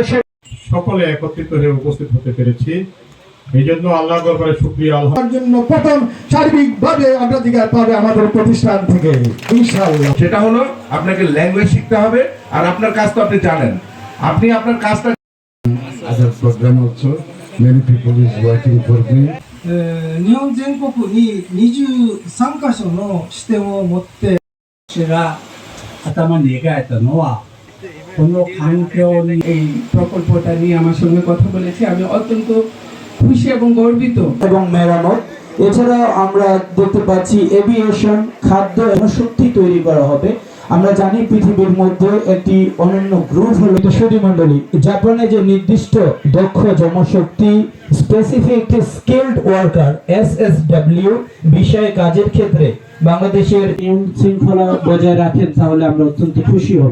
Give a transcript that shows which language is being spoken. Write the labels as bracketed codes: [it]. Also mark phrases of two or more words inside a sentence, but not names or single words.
[bn] সকলে একত্রিত হয়ে উপস্থিত হতে পেরেছি, এই জন্য আল্লাহ দরবারে শুকরিয়া। আল্লাহর জন্য প্রথম সার্বিকভাবে অগ্রাধিকার পাবে আমাদের প্রতিষ্ঠান থেকে ইনশাআল্লাহ। সেটা হলো আপনাকে ল্যাঙ্গুয়েজ শিখতে হবে, আর আপনার কাজ তো আপনি জানেন, আপনি আপনার কাজটা। [en] Other program also, many people is waiting for me. [ja] 日本全国に23カ所の支店を持って私が頭に描いたのはこの環境に [bn] এই প্রকল্পটা নিয়ে আমার সঙ্গে কথা বলেছি। আমি অত্যন্ত খুশি এবং গর্বিত। এবং মেরামত, এছাড়া আমরা দেখতে পাচ্ছি এভিয়েশন, খাদ্য শক্তি তৈরি করা হবে। আমরা জানি পৃথিবীর মধ্যে একটি অনন্য গ্রুপ হলো সুধী মণ্ডলী, জাপানে যে নির্দিষ্ট দক্ষ জনশক্তি [en] specific skilled worker [bn] SSW বিষয়ে কাজের ক্ষেত্রে বাংলাদেশের নিয়ম শৃঙ্খলা বজায় রাখেন, তাহলে আমরা অত্যন্ত খুশি হব।